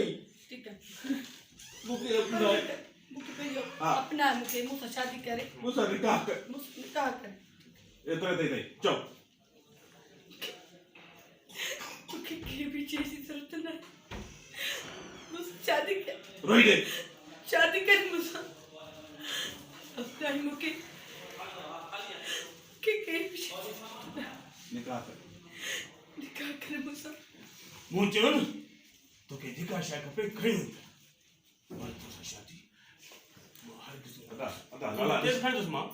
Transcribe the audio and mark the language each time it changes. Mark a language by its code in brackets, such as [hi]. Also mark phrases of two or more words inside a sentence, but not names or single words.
[sd] ठीकु आहे मूंखे अपनाए मूंखे पंहिंजो हा। अपना मूंखे मूंसां शादी करे मूंसां निकाह कर मूंसां निकाह करे एतिरे ताईं चओ मूंखे कंहिं बि शइ जी ज़रूरत न आहे मूंसां शादी कर रोई दे शादी कर मूंसां अपना ही मूंखे कंहिं बि शइ जी ज़रूरत न आहे निकाह कर निकाह कर मूंसां मूं चयो न तोखे जेका शइ खपे खणी वञ मां तोसां शादी अदा लाला तेज़ खणंदुसि मां